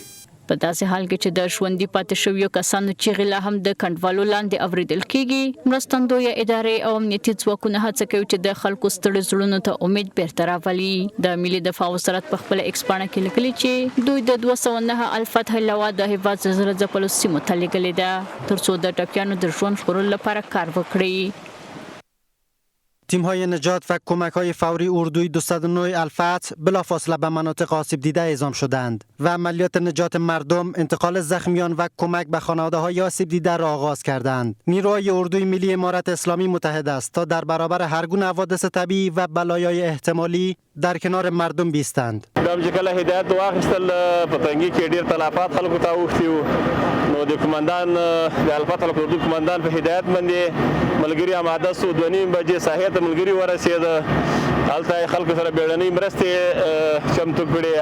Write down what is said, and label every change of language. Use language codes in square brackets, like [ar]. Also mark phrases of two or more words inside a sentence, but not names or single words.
[ps] په داسې حال کې چې د ژوندي پاتې شویو کسانو چیغې لا هم د کنډوالو لاندې اورېدل کېږي، مرستندویه ادارې او امنیتي ځواکونه هڅه کوي چې د خلکو ستړي زړونو ته امید بیرته راولي. د ملي دفاع وزارت په خپله ایکس پاڼه کې لیکلي چې دوی د 209 الفتح لوا د هیواد زلزله ځپلو سیمو ته لیږلې ده ترڅو د ټپیانو د ژوند ژغورلو لپاره کار وکړي. [fa] تیم‌های نجات و کمک‌های فوری اردوی 209 الفتح بلافاصله به مناطق آسیب دیده اعزام شدند و عملیات نجات مردم، انتقال زخمیان و کمک به خانواده‌های آسیب دیده را آغاز کردند. نیروهای اردوی ملی امارت اسلامی متحد است تا در برابر هر گونه حوادث طبیعی و بلایای احتمالی در کنار مردم بیستند. [ps] دام چې کله هدایت واخیستل په تنګي کې ډیر تلافات خلکو ته اوښتي نو د کمانډان د الفتح اردو کمانډان په هدایت باندې ملګری آماده سو 2:30 بجې ساحې ته ملګری ورسېد. هلته خلکو سره بیړنۍ مرستې چمتو کړې.